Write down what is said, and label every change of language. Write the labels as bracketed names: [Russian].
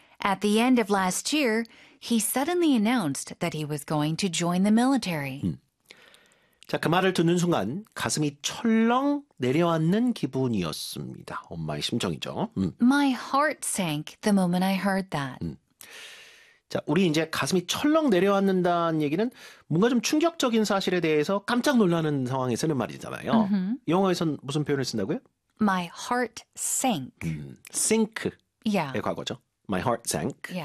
[English] At the end of last year, he suddenly announced that he was going to join the military. [Korean] 자, 그 말을 듣는 순간 가슴이 철렁 내려앉는 기분이었습니다. 엄마의 심정이죠. [English] My heart sank the moment I heard that. [Korean] 자, 우리 이제 가슴이 철렁 내려앉는다는 얘기는 뭔가 좀 충격적인 사실에 대해서 깜짝 놀라는 상황에 쓰는 말이잖아요. 영어에선 무슨 표현을 쓴다고요? [English] My heart sank. sink의 [Korean] 과거죠. [English] My heart sank.